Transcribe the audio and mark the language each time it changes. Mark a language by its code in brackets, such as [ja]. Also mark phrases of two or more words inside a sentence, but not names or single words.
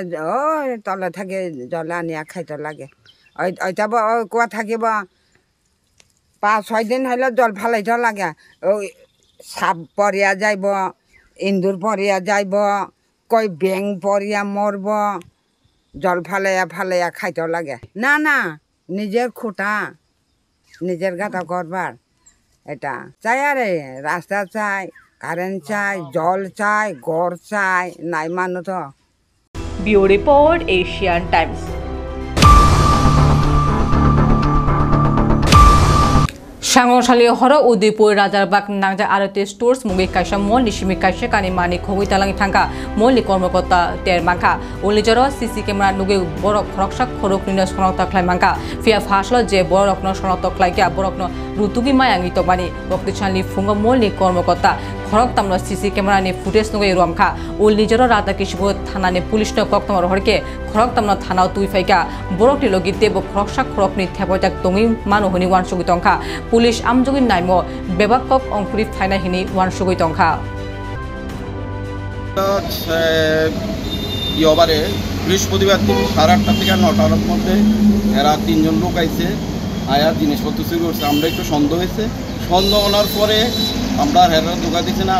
[bn] ওই তলে থাকে জল আনিয়া খাইতে লাগে ওইটা কুয়া থাকিব 5-6 দিন হইলে জল ফালাইতে লাগে ওই সাপ পরিয়া যাইব ইন্দুর পরিয়া যাইব কই ব্যাং পরিয়া মরব জল ফালাইয়া খাইতে লাগে না নিজের খুঁটা নিজের গাতা করবার এটা চাই আরে রাস্তা চাই কারেন্ট চাই জল চাই ঘর চাই নাই মানুষ তো [en] Bureau Report [trp] Asian Times Sangosali horo Udaipur Rajarbaগ nangja arate stores mugi kaisa mall nishimi kaisa kani mani khogui talangi thangka mall ni kormokota ter mangka ulijoro [en] CC camera [trp] nugi borok khoroksak khorok nina sonokta khlai mangka fia phaslo je borok no sonokta khlaikya borok no rutugi mayangi to bani oktichali fungo mall ni kormokota khorok tamno [en] CC camera [trp] ni footage nugi romkha ulijoro rata kisbo thana ni police no koktomor horke khorok tamno thana tui faika borok ti logite bo khoroksak khorok ni thepojak tongi manu honi wan sugi tongkha পুলিশ আমজগিন নাইমো বেবাকক অংকুরি ফাইনা হিনি ওয়ান সুগৈ টংখা [bn] ইয়বারে বৃহস্পতিবার দিন 8:30 থেকে 9টার মধ্যে এরা 3 জন লোক আইছে, আয়া জিনিসপত্র চুরি করছে। আমরা একটু সন্দেহ হয়েছে, সন্দেহ হওয়ার পরে আমরা হেরা ঢোকা দিচ্ছি না।